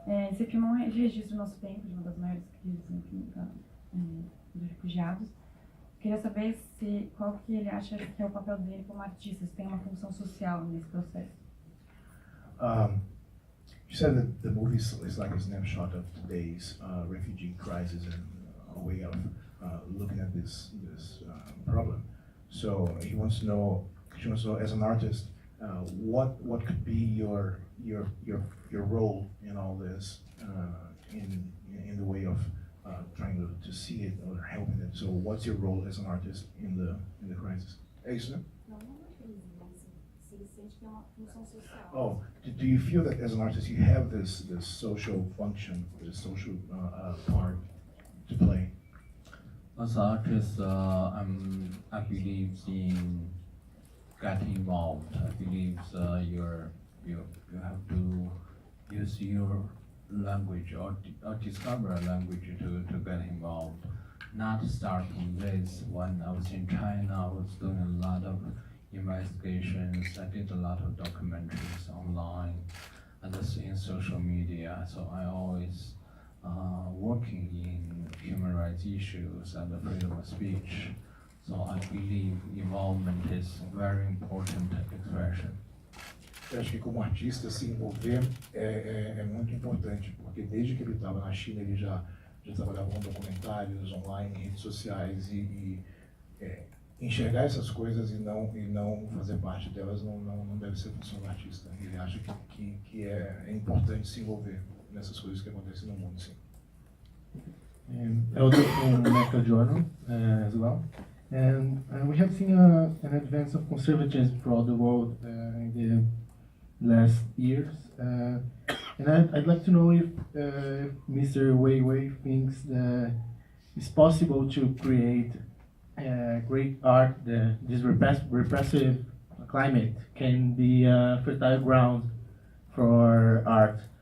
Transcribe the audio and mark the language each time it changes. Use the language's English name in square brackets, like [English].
[Portuguese] Esse filme é um registro do nosso tempo, de uma das maiores crises, enfim, dos refugiados. Queria saber qual que ele acha que é o papel dele como artista, se tem uma função social nesse processo. [English] You said that the movie is like a snapshot of today's refugee crisis and a way of looking at this problem. So she wants to know, as an artist, what could be your role in all this, in the way of trying to see it or helping it. So what's your role as an artist in the crisis? [Portuguese] É isso, né? Não, não é crise, mas se ele sente que é uma função social. [English] Oh, do you feel that as an artist you have this social function, this social part to play? As an artist, I believe in getting involved. I believe you have to use your language or discover a language to get involved. Not starting this. When I was in China, I was doing a lot of investigations. I did a lot of documentaries online and in social media. So I always working in human rights issues and the freedom of speech. So I believe involvement is very important expression. [Portuguese] Eu acho que como artista se envolver é muito importante, porque desde que ele estava na China ele já trabalhava com documentários online, redes sociais e enxergar essas coisas e não fazer parte delas não deve ser função do artista. Ele acha que é importante se envolver nessas coisas que acontecem no mundo, sim. [English] Elder from Medical Journal as well. And we have seen an advance of conservatism throughout the world in the last years. And I'd like to know if Mr. Weiwei thinks that it's possible to create great art, this repressive climate can be a fertile ground for art.